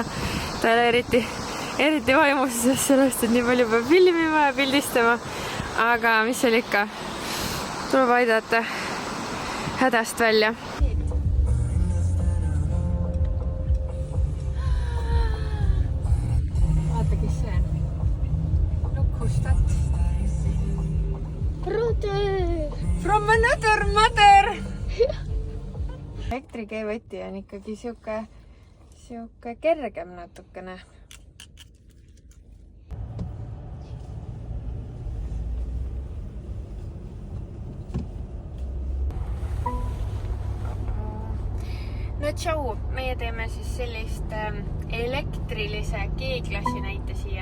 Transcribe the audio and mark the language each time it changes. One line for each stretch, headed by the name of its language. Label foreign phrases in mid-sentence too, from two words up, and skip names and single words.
Estonian: Ta ei ole eriti vaimuses sellest, et nii palju peab filmima ja pildistama. Aga mis seal ikka? Tuleb aidata hädast välja. Vaata, kes see on. Lukustat.
English: Brother! From another mother!
Estonian: Elektrikeevõti on ikkagi siuke kergem natukene. No tšau, meie teeme siis sellist elektrilise G-klassi näite siia.